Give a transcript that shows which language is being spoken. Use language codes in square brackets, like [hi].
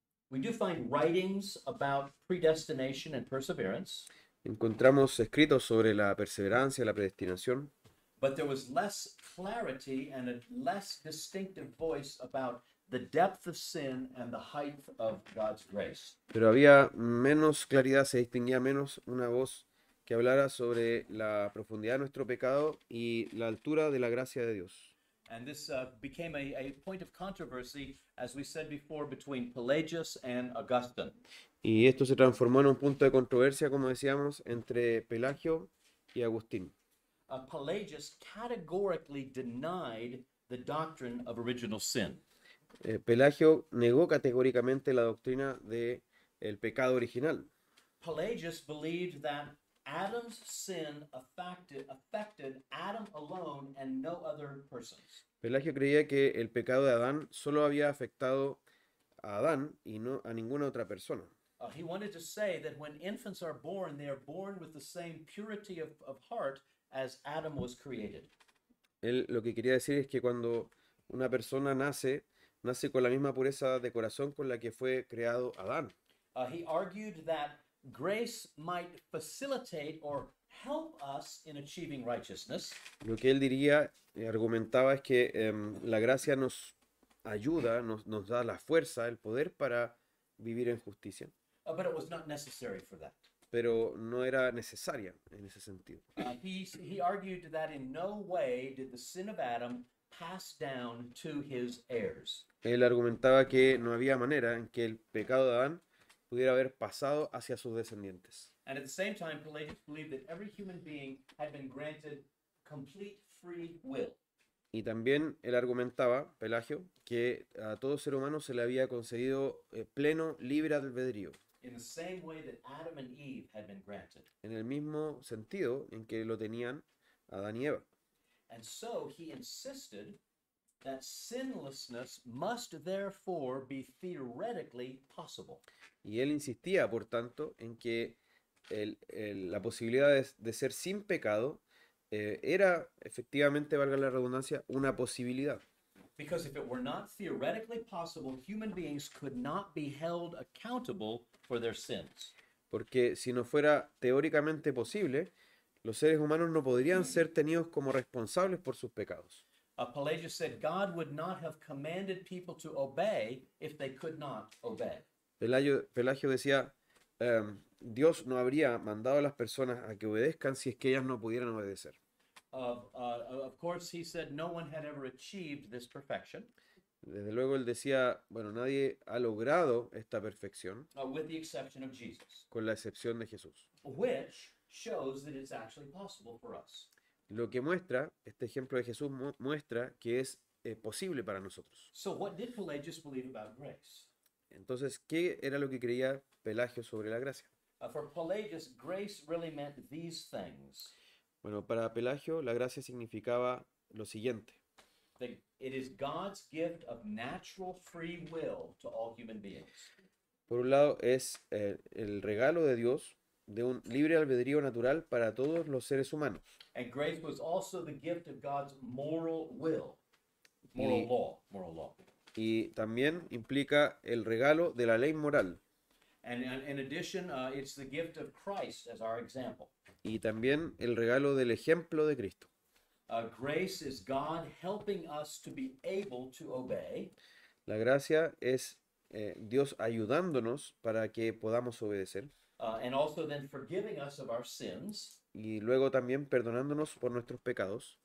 [en] We do find writings about predestination and perseverance, [es] Encontramos escritos sobre la perseverancia, la predestinación, [en] but there was less clarity and a less distinctive voice about the depth of sin and the height of God's grace. [es] pero había menos claridad, se distinguía menos una voz que hablara sobre la profundidad de nuestro pecado y la altura de la gracia de Dios. [en] And this became a point of controversy, as we said before, between Pelagius and Augustine. [es] Y esto se transformó en un punto de controversia, como decíamos, entre Pelagio y Agustín. [en] Pelagius categorically denied the doctrine of original sin. [es] Pelagio negó categóricamente la doctrina del pecado original. [en] Pelagius believed that Adam's sin affected Adam alone and no other persons. [es] Pelagio creía que el pecado de Adán solo había afectado a Adán y no a ninguna otra persona. [en] He wanted to say that when infants are born, they are born with the same purity of heart as Adam was created. [es] Él lo que quería decir es que cuando una persona nace con la misma pureza de corazón con la que fue creado Adán. [en] He argued that grace might facilitate or help us in achieving righteousness, [es] Lo que él diría, argumentaba, es que la gracia nos ayuda, nos da la fuerza, el poder para vivir en justicia, [en] but it was not necessary for that. [es] pero no era necesaria en ese sentido. [en] He argued that in no way did the sin of Adam pass down to his heirs. [es] Él argumentaba que no había manera en que el pecado de Adán pudiera haber pasado hacia sus descendientes. [en] And at the same time, Pelagius believed that every human being had been granted complete free will. [es] Y también él argumentaba, Pelagio, que a todo ser humano se le había concedido pleno libre albedrío, [en] In the same way that Adam and Eve had been granted. [es] en el mismo sentido en que lo tenían Adán y Eva. [en] And so he insisted that sinlessness must therefore be theoretically possible. [es] Y él insistía, por tanto, en que la posibilidad de ser sin pecado era efectivamente, valga la redundancia, una posibilidad. [en] Because if it were not theoretically possible, human beings could not be held accountable for their sins. [es] Porque si no fuera teóricamente posible, los seres humanos no podrían ser tenidos como responsables por sus pecados. [en] Pelagius said God would not have commanded people to obey if they could not obey. [es] Pelagio decía, Dios no habría mandado a las personas a que obedezcan si es que ellas no pudieran obedecer. [en] Of course, he said no one had ever achieved this perfection, [es] Desde luego él decía, bueno, nadie ha logrado esta perfección, [en] with the exception of Jesus, [es] con la excepción de Jesús. [en] which shows that it's actually possible for us. [es] Lo que muestra, este ejemplo de Jesús muestra que es posible para nosotros. [en] So, what did Pelagius believe about grace? [es] Entonces, ¿qué era lo que creía Pelagio sobre la gracia? [en] For Pelagius, grace really meant these things. [es] Bueno, para Pelagio la gracia significaba lo siguiente. [en] That it is God's gift of natural free will to all human beings. [es] Por un lado, es el regalo de Dios de un libre albedrío natural para todos los seres humanos. [en] And grace was also the gift of God's moral will, [es] Y- [en] moral law. [es] Y también implica el regalo de la ley moral. [en] And in addition, it's the gift of Christ as our example. [es] Y también el regalo del ejemplo de Cristo. [en] Grace is God helping us to be able to obey. [es] La gracia es Dios ayudándonos para que podamos obedecer. [en] And also then forgiving us of our sins [es] Y luego también perdonándonos por nuestros pecados.